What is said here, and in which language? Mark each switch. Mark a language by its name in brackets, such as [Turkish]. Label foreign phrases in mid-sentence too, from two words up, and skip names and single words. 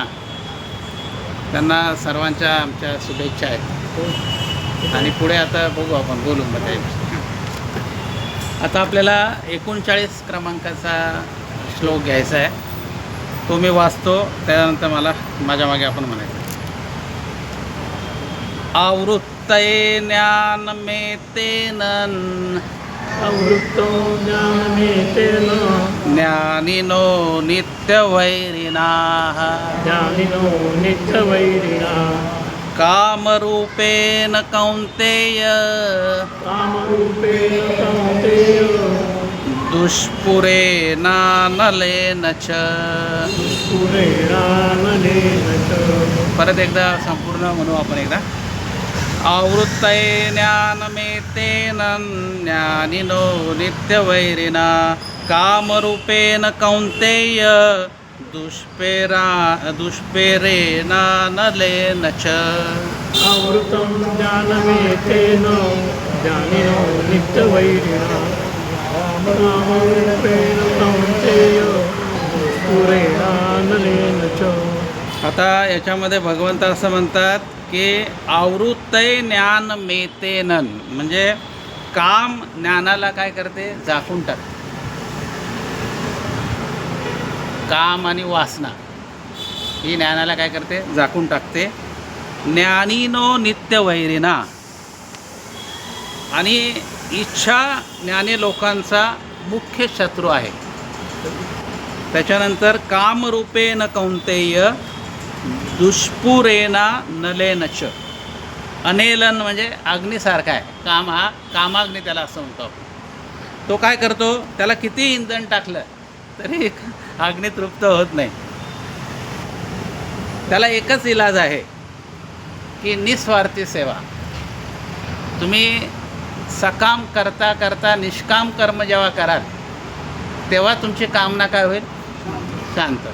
[Marathi] त्यांना सर्वांच्या आमच्या शुभेच्छा आहेत. आणि पुढे आता बघू आपण बोलू मध्ये. आता आपल्याला 39 क्रमांकाचा श्लोक घ्यायचा आहे. तो मी वाचतो, त्यानंतर मला माझ्या मागे आपण म्हणायचं. [Sanskrit] आवृत्तये ज्ञानमेतेन आवृत्तो ज्ञानमेतेन ज्ञानिनो नित्यवैरिणाः ज्ञानिनो नित्यवैरिणा कामरूपेण कौन्तेय कामरूपेण कौन्तेय दुष्पुरेणानलेन च. पुरेणानलेन च. [Marathi] परत एकदा संपूर्ण म्हणू आपण एकदा. [Sanskrit] आवृत्तये ज्ञानमेतेन ज्ञानिनो नित्यवैरिणा कामरूपेण कौन्तेय दुष्पेरेणानलेन च. आवृतं ज्ञानमेतेन ज्ञानिनो नित्यवैरिणा कामरूपेण कौन्तेय पुरेणानलेन च. [Marathi] आता याच्यामध्ये भगवंत असं म्हणतात की [Sanskrit] आवृत्तय ज्ञान मेतेनन, [Marathi] म्हणजे काम ज्ञानाला काय करते, झाकून टाकते. काम आणि वासना ही ज्ञानाला काय करते, झाकून टाकते. [Sanskrit] ज्ञानीनो नित्यवैरिणा, [Marathi] आणि इच्छा ज्ञानी लोकांचा मुख्य शत्रू आहे. त्याच्यानंतर [Sanskrit] कामरूपेण कौंतेय दुष्पुरेना नलेनच. [Marathi] अनेलन म्हणजे अग्नीसारखा आहे. काम हा कामाग्नी त्याला असं म्हणतो आपण. तो काय करतो, त्याला किती इंधन टाकलं तरी अग्नी तृप्त होत नाही. त्याला एकच इलाज आहे की निस्वार्थी सेवा. तुम्ही सकाम करता करता निष्काम कर्म जेव्हा कराल तेव्हा तुमची कामना काय होईल, शांत.